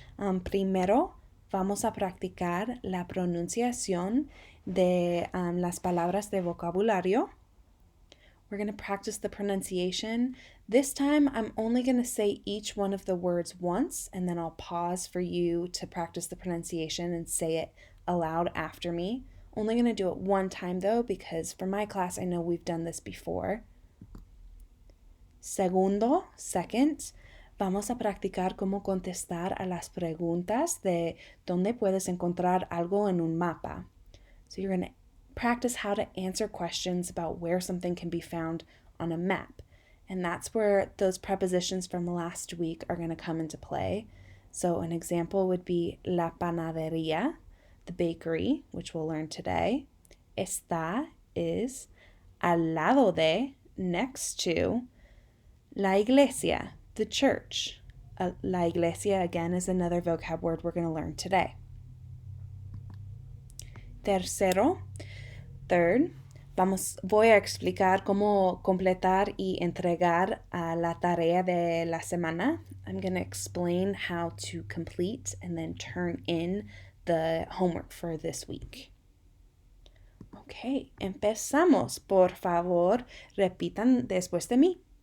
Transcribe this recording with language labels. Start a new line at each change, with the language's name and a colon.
Spanish: Primero, vamos a practicar la pronunciación de las palabras de vocabulario.
English: We're going to practice the pronunciation. This time, I'm only going to say each one of the words once, and then I'll pause for you to practice the pronunciation and say it aloud after me. Only going to do it one time, though, because for my class, I know we've done this before.
Spanish: Segundo, second, vamos a practicar cómo contestar a las preguntas de dónde puedes encontrar algo en un mapa.
English: So you're going to practice how to answer questions about where something can be found on a map. And that's where those prepositions from last week are going to come into play. So an example would be
Spanish: la panadería,
English: the bakery, which we'll learn today.
Spanish: Está is al lado de,
English: next to.
Spanish: La iglesia,
English: the church. La iglesia, again, is another vocab word we're going to learn today.
Spanish: Tercero, third, voy a explicar cómo completar y entregar la tarea de la semana.
English: I'm going to explain how to complete and then turn in the homework for this week.
Spanish: Okay, empezamos. Por favor, repitan después de mí.